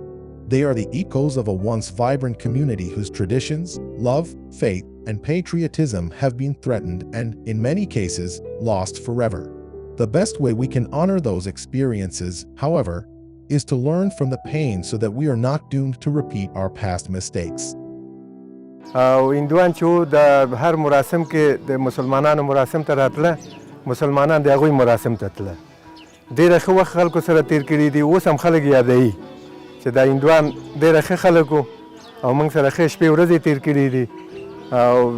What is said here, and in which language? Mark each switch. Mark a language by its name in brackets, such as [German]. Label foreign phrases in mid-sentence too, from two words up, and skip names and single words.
[English] They are the echoes of a once vibrant community whose traditions, love, faith, and patriotism have been threatened and, in many cases, lost forever. The best way we can honor those experiences, however, is to learn from the pain so that we are not doomed to repeat our past mistakes. [Pashto] هندوان چې د هر مراسم کې د مسلمانانو مراسم ته راتله مسلمانان د هغوی مراسم ته تله ډېره ښه وخت خلکو سره تیر کړي دي اوس هم خلک یادوي چې دا هندوان ډېره ښه خلک وو او موږ سره ښې شپې ورځې تیر کړي دي او